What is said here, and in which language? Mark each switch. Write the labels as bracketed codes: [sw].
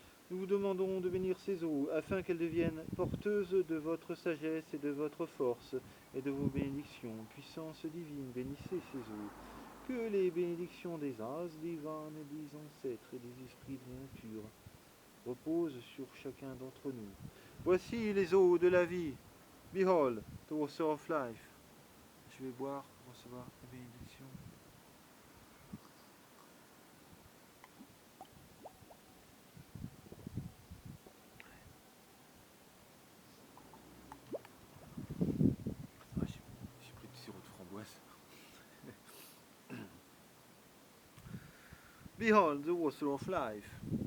[fr] Nous vous demandons de bénir ces eaux, afin qu'elles deviennent porteuses de votre sagesse et de votre force, et de vos bénédictions. Puissance divine, bénissez ces eaux. Que les bénédictions des as divines et des ancêtres et des esprits de la nature reposent sur chacun d'entre nous. Voici les eaux de la vie. [en] Behold, the water of life. [fr] Je vais boire pour recevoir la bénédiction. J'ai pris du sirop de framboise. [en] Behold the water of life.